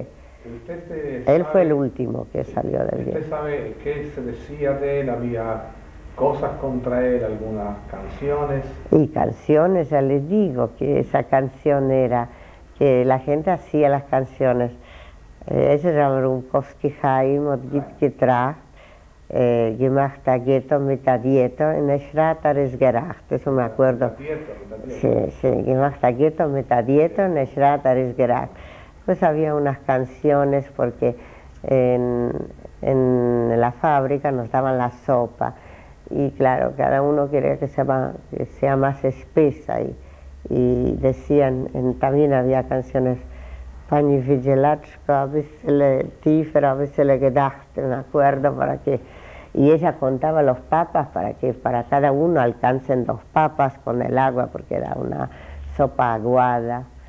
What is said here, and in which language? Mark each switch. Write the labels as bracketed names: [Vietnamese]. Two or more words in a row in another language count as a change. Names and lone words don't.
[Spanish] Él fue el último que salió del gueto. ¿Usted sabe qué se decía de él? ¿Había cosas contra él, algunas canciones? Y canciones, ya les digo que esa canción era, que la gente hacía las canciones. Se llama [Yiddish] Rumkowski חײם און גיט געטראַכט, געמאַכט אַ געטאָ מיט אַ דיעטאָ ען שראַטער עס געראַכט, [Spanish] eso me acuerdo. Sí, [Yiddish] געמאַכט אַ געטאָ מיט אַ דיעטאָ ען שראַטער עס געראַכט. [Spanish] Pues había unas canciones porque en la fábrica nos daban la sopa y claro, cada uno quería que sea más espesa y decían, también había canciones Pani Vigilachka, a veces Tiefer, a veces Gedacht, me acuerdo, y ella contaba los papas para que para cada uno alcancen 2 papas con el agua, porque era una sopa aguada.